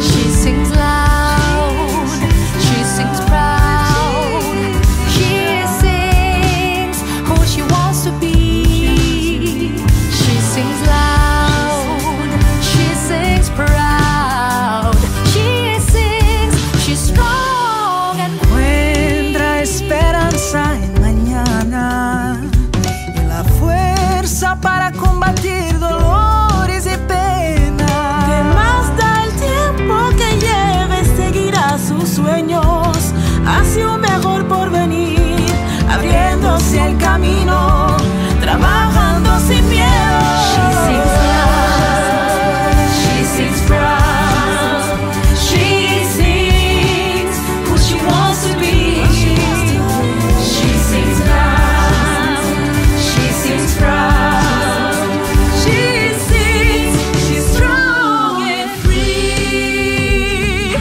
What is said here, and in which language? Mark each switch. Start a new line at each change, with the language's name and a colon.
English: She sings loud, she sings proud, she sings who she wants to be. She sings loud, she sings proud, she sings, she's strong and
Spanish: Encuentra esperanza en mañana y la fuerza para combatir dolores y penas. Que más da el tiempo que llegue, seguirá sus sueños hacia un mejor porvenir, abriéndose el camino, trabajando sin miedo.
English: she sings loud, she sings proud, she sings who she wants to be. She sings loud, she sings proud, she sings, she's strong and free.